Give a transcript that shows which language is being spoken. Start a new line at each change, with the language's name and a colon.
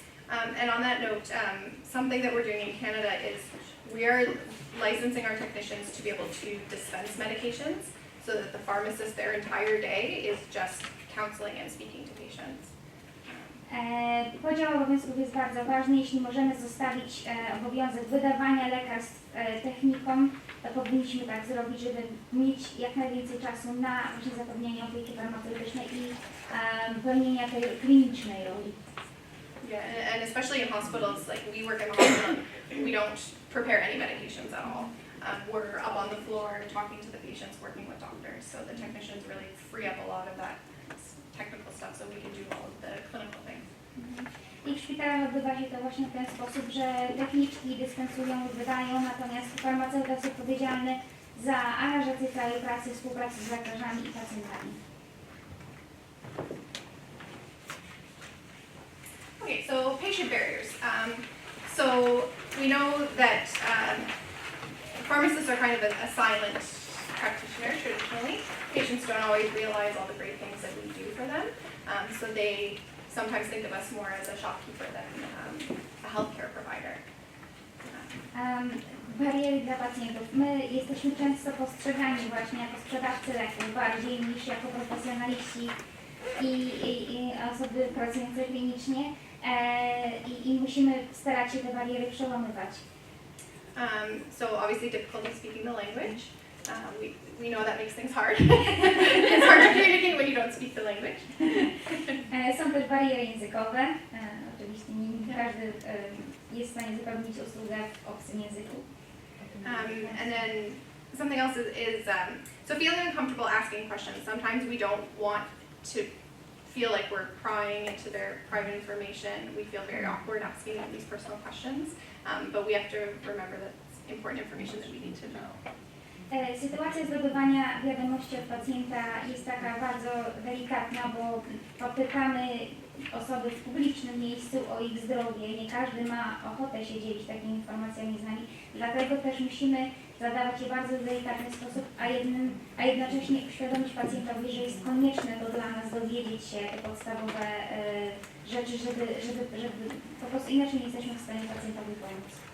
English: And on that note, something that we're doing in Canada is we are licensing our technicians to be able to dispense medications so that the pharmacist, their entire day is just counseling and speaking to patients.
Polish: Podział obowiązków jest bardzo ważny. Jeśli możemy zostawić obowiązek wydawania lekarstw technikom, to powinniśmy tak zrobić, żeby mieć jak najwięcej czasu na właśnie zapewnienie opieki farmaceutycznej i pełnienia tej klinicznej roli.
English: Yeah, and especially in hospitals, like we work in the hospital, we don't prepare any medications at all. We're up on the floor talking to the patients, working with doctors, so the technicians really free up a lot of that technical stuff so we can do all of the clinical things.
Polish: I w szpitalach odbywa się to właśnie w ten sposób, że techniczki dyspensują, wydają, natomiast farmaceuta jest odpowiedzialny za aranżację całej pracy, współpracę z lekarzami i pacjentami.
English: Okay, so patient barriers. So we know that pharmacists are kind of a silent practitioner traditionally. Patients don't always realize all the great things that we do for them. So they sometimes think of us more as a shopkeeper than a healthcare provider.
Polish: Bariery dla pacjentów. My jesteśmy często postrzegani właśnie jako sprzedawcy leków bardziej niż jako profesjonaliści i osoby pracujące klinicznie i musimy starać się te bariery przełamywać.
English: So obviously difficulty speaking the language. We know that makes things hard. It's hard to communicate when you don't speak the language.
Polish: Są też bariery językowe. Oczywiście nie każdy jest w stanie zapewnić usługę w obcym języku.
English: And then something else is so feeling uncomfortable asking questions. Sometimes we don't want to feel like we're prying into their private information. We feel very awkward asking them these personal questions, but we have to remember that it's important information that we need to know.
Polish: Sytuacja zdobywania wiadomości od pacjenta jest taka bardzo delikatna, bo popytamy osoby w publicznym miejscu o ich zdrowie. Nie każdy ma ochotę się dzielić takimi informacjami z nami, dlatego też musimy zadawać je w bardzo delikatny sposób, a jednocześnie uświadomić pacjentowi, że jest konieczne to dla nas dowiedzieć się te podstawowe rzeczy, żeby po prostu inaczej nie jesteśmy w stanie pacjentowi pomóc.